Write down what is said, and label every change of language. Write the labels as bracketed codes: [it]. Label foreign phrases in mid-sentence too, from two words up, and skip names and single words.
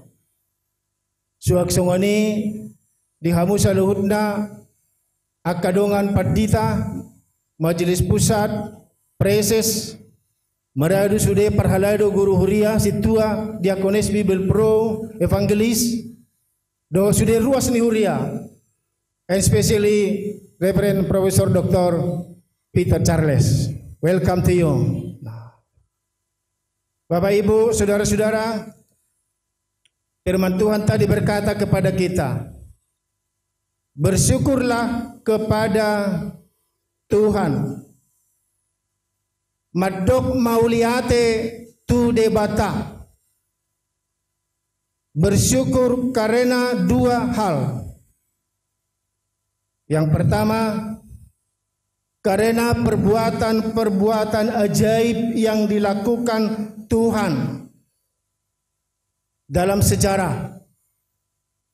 [bbc] Suak songoni dihamu sa luhutna akadongan padita [id] majelis pusat [bbc] preses maradu sude parhalado guru huria situa diakones Bible Pro evangelis do sude ruas ni huria, [en] and especially Reverend Profesor Dr. Peter Charles. Welcome to you. [id] Bapak Ibu, saudara-saudara, firman Tuhan tadi berkata kepada kita, bersyukurlah kepada Tuhan. [bbc] Madok mauliate tu debata. [id] Bersyukur karena dua hal. Yang pertama, karena perbuatan-perbuatan ajaib yang dilakukan Tuhan dalam sejarah.